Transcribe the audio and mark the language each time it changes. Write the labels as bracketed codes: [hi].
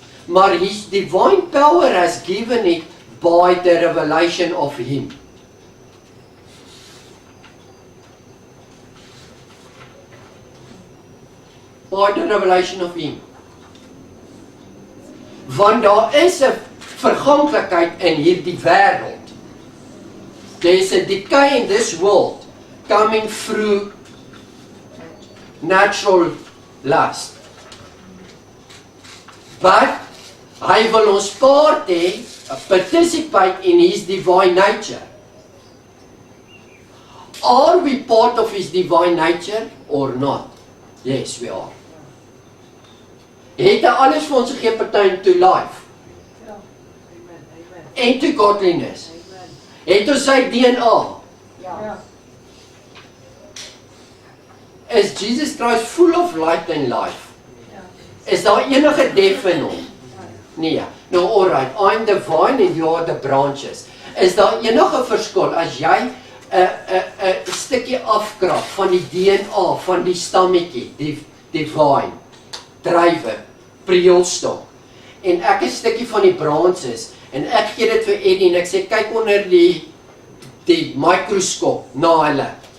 [en] Maar his divine power has given it by the revelation of him. By the revelation of him. [af] Want daar is 'n verganklikheid in hierdie wêreld. [en] There is a decay in this world coming through natural lust. But [af] hy wil ons [en] part hê, participate in his divine nature. Are we part of his divine nature or not? Yes, we are. [af] Het hy alles vir ons gegee [en] pertain to life? [af] Ja. [en] And to godliness? [af] Het ons sy DNA? Ja. [en] Is Jesus Christ full of light and life? [af] Ja. Is daar enige def in hom? Nee. [en] Nou alright, I'm the vine and you are the branches. [af] Is daar enige verskil as jy 'n stukkie afkrap van die DNA van die stammetjie, die vine, druiwe, prieelstok, en ek 'n stukkie van die branches en ek gee dit vir Eddie en ek sê kyk onder die mikroskoop na hulle.